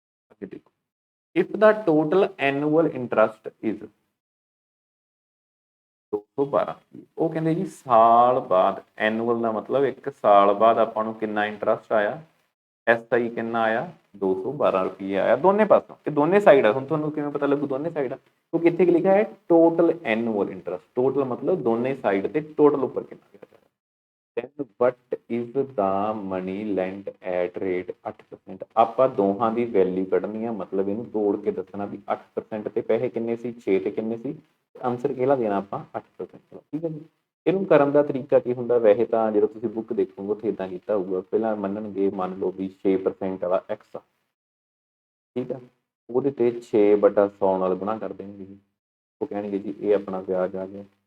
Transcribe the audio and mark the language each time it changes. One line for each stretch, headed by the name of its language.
Punjabi: ਅੱਗੇ ਦੇਖੋ
English: if the total annual interest is 212,
Punjabi: ਉਹ ਕਹਿੰਦੇ ਜੀ ਸਾਲ ਬਾਅਦ, ਐਨੂਅਲ ਦਾ ਮਤਲਬ 1 ਸਾਲ ਬਾਅਦ ਆਪਾਂ ਨੂੰ ਕਿੰਨਾ ਇੰਟਰਸਟ ਆਇਆ, SI ਕਿੰਨਾ ਆਇਆ 212 ਰੁਪਏ ਆਇਆ ਦੋਨੇ ਪਾਸੋਂ, ਇਹ ਦੋਨੇ ਸਾਈਡ ਆ। ਹੁਣ ਤੁਹਾਨੂੰ ਕਿਵੇਂ ਪਤਾ ਲੱਗੂ ਦੋਨੇ ਸਾਈਡ ਆ, ਕਿਉਂਕਿ ਇੱਥੇ ਕੀ ਲਿਖਿਆ ਹੈ ਟੋਟਲ ਐਨੂਅਲ ਇੰਟਰਸਟ, ਟੋਟਲ ਮਤਲਬ ਦੋਨੇ ਸਾਈਡ ਤੇ ਟੋਟਲ ਉੱਪਰ ਕਿੰਨਾ ਗਿਆ।
English: then what is the money lent at rate 8%।
Punjabi: ਆਪਾਂ ਦੋਹਾਂ ਦੀ ਵੈਲਿਊ ਕੱਢਣੀ ਆ, ਮਤਲਬ ਇਹਨੂੰ ਤੋੜ ਕੇ ਦੱਸਣਾ ਵੀ 8% ਤੇ ਪੈਸੇ ਕਿੰਨੇ ਸੀ 6 ਤੇ ਕਿੰਨੇ ਸੀ, ਆਨਸਰ ਕਿਹੜਾ ਦੇਣਾ ਆਪਾਂ 8%, ਠੀਕ ਹੈ ਜੀ। ਇਹਨੂੰ ਕਰਨ ਦਾ ਤਰੀਕਾ ਕੀ ਹੁੰਦਾ, ਵੈਸੇ ਤਾਂ ਜਦੋਂ ਤੁਸੀਂ ਬੁੱਕ ਦੇਖੋਗੇ ਉੱਥੇ ਇੱਦਾਂ ਕੀਤਾ ਹੋਊਗਾ, ਪਹਿਲਾਂ ਮੰਨਣਗੇ ਮੰਨ ਲਓ ਵੀ 6% ਵਾਲਾ x ਆ, ਠੀਕ ਆ, ਉਹਦੇ ਤੇ 6/100 ਨਾਲ ਗੁਣਾ ਕਰ ਦੇਣਗੇ ਜੀ, ਉਹ ਕਹਿਣਗੇ ਜੀ ਇਹ ਆਪਣਾ ਵਿਆਜ ਆ ਗਿਆ।